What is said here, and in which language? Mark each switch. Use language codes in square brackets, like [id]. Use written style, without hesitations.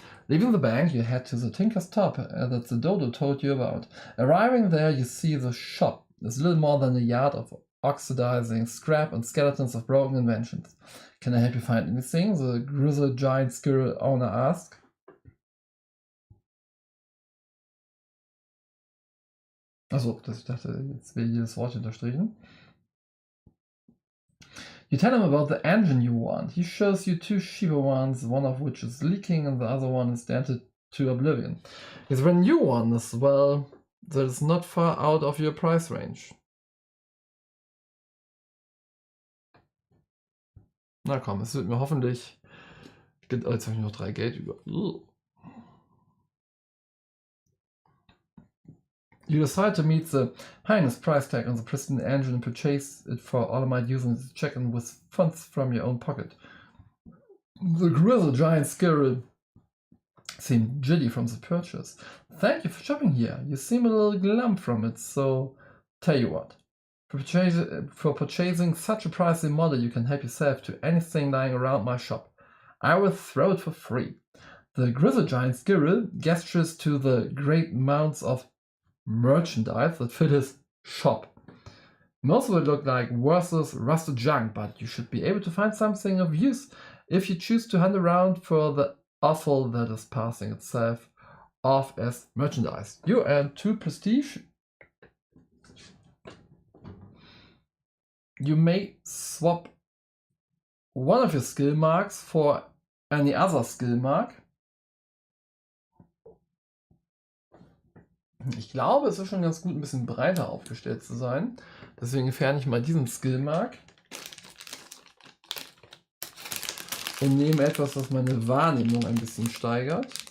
[en] Leaving the bank, you head to the Tinker's Top that the Dodo told you about. Arriving there, you see the shop. It's little more than a yard of oxidizing scrap and skeletons of broken inventions. Can I help you find anything? The grizzled giant squirrel owner asks. [de] Achso, ich dachte, jetzt will jedes Wort unterstrichen. [en] You tell him about the engine you want. He shows you two cheaper ones, one of which is leaking and the other one is dented to oblivion. His brand new one as well, that is not far out of your price range. [de] Na komm, es wird mir hoffentlich... Oh, jetzt habe ich noch 3 Geld über. [en] You decide to meet the highest price tag on the pristine engine and purchase it for Olamite using the check-in with funds from your own pocket. The grizzled giant squirrel seemed giddy from the purchase. Thank you for shopping here. You seem a little glum from it, so tell you what. For purchasing such a pricey model, you can help yourself to anything lying around my shop. I will throw it for free. The grizzled giant squirrel gestures to the great mounds of merchandise that fill his shop. Most of it look like worthless rusted junk, but you should be able to find something of use if you choose to hunt around for the offal that is passing itself off as merchandise. You earn 2 prestige. You may swap one of your skill marks for any other skill mark. [de] Ich glaube, es ist schon ganz gut, ein bisschen breiter aufgestellt zu sein. Deswegen entferne ich mal diesen Skillmark und nehme etwas, was meine Wahrnehmung ein bisschen steigert.